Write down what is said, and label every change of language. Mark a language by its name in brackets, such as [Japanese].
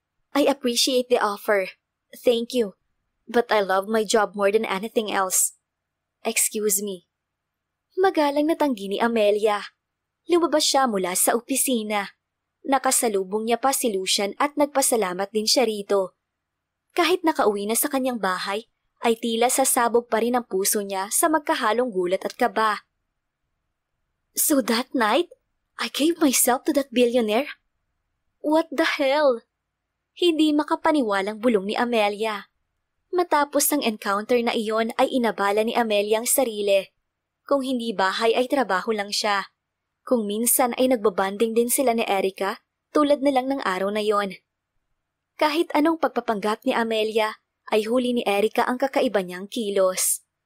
[English] I appreciate the offer. Thank you. But I love my job more than anything else. Excuse me. [Filipino] Magalang natanggi ni Amelia. Lumabas siya mula sa opisina. Nakasalubong niya pa si Lucian at nagpasalamat din siya rito. Kahit nakauwi na sa kanyang bahay, ay tila sasabog pa rin ang puso niya sa magkahalong gulat at kaba. [English] So that night, I gave myself to that billionaire? What the hell? [Filipino] Hindi makapaniwalang bulong ni Amelia. Matapos ang encounter na iyon ay inabala ni Amelia ang sarili. Kung hindi bahay ay trabaho lang siya. Kung minsan ay nagbabanding din sila ni Erica, tulad na lang ng araw na yon. Kahit anong pagpapanggap ni Amelia, ay huli ni Erica ang kakaiba niyang kilos.